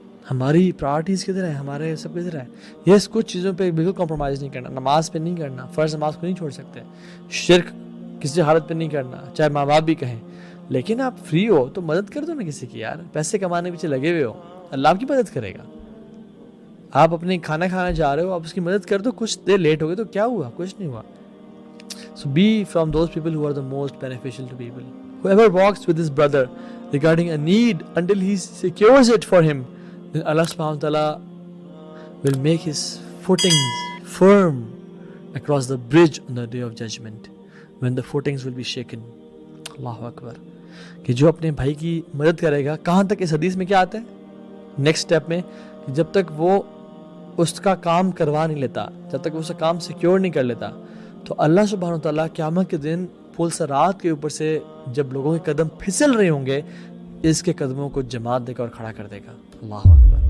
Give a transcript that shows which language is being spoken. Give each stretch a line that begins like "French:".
Urdu: ہماری پرائرٹیز کدھر ہیں، ہمارے سب کدھر ہے. یس کچھ چیزوں پہ بالکل کمپرومائز نہیں کرنا، نماز پہ نہیں کرنا، فرض نماز کو نہیں چھوڑ سکتے، شرک کسی حالت پہ نہیں کرنا چاہے ماں باپ بھی کہیں. لیکن آپ فری ہو تو مدد کر دو نا کسی کی. یار پیسے کمانے پیچھے لگے ہوئے ہو، اللہ آپ کی مدد کرے گا. آپ اپنے کھانا کھانے جا رہے ہو، آپ اس کی مدد کر دو. کچھ دیر لیٹ ہو گئے تو کیا ہوا، کچھ نہیں ہوا.
English: So be from those people who are the most beneficial to people. Whoever walks with his brother regarding a need until he secures it for him, then Allah subhanahu wa ta'ala will make his footings firm across the bridge on the day of judgment, when the footings will be shaken.
Arabic: Allahu Akbar.
Urdu: کہ جو اپنے بھائی کی مدد کرے گا، کہاں تک اس حدیث میں کیا آتا ہے نیکسٹ سٹیپ میں، کہ جب تک وہ اس کا کام کروا نہیں لیتا، جب تک وہ اس کا کام سیکیور نہیں کر لیتا، تو اللہ سبحانہ وتعالیٰ قیامت کے دن پل صراط کے اوپر سے جب لوگوں کے قدم پھسل رہے ہوں گے، اس کے قدموں کو جماعت دے کر اور کھڑا کر دے گا. اللہ اکبر.